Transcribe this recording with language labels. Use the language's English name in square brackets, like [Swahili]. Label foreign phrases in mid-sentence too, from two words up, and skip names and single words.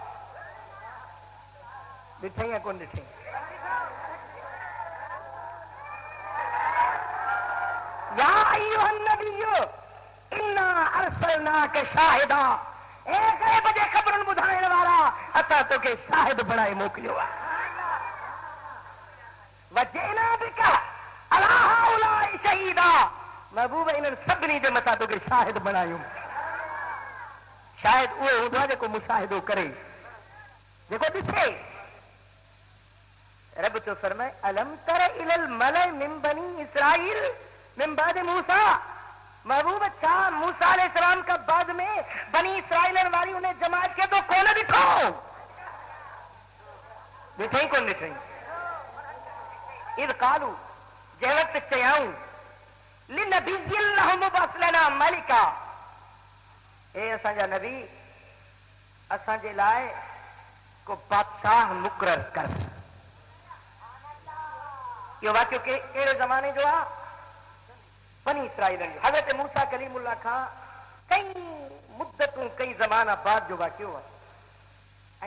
[Sindhi] ॾिठई या कोन ॾिठई? [Arabic] يا أيها النبي إنا أرسلناك شاهدا, [Sindhi] ए गैब जे ख़बरुनि ॿुधाइण वारा, असां तोखे शाहिद बणाए मोकिलियो आहे। [Arabic] وجئنا بك على هؤلاء شهيدا, [Sindhi] महबूब इन्हनि सभिनी जे मथां तोखे शाहिद बणायूं। शायद उहो हूंदो आहे जेको मुशाहिदो करे, जेको ॾिसे। रब तो फरमाए [Arabic] ألم تر إلى الملإ من بني إسرائيل من بعد موسى, [Sindhi] महबूब छा मूसा अलैहिस्सलाम का बाद में बनी इसराइलन वारी उन्हें जमात के तो कोन ॾिठो? ॾिठई कोन ॾिठई? [Arabic] إذ قالوا, [Sindhi] जंहिं वक़्तु चयाऊं [Arabic] لنبي لهم ابعث لنا ملكا, [Sindhi] ए असांजा नबी असांजे लाइ को बादशाह मुक़रर कर। इहो वाक़ियो कहिड़े ज़माने जो आहे? बनी इसराइलन जो। हज़रत मूसा कलीमुल्लाह खां कई मुद्दतूं कई ज़माना बाद जो वाक़ियो आहे।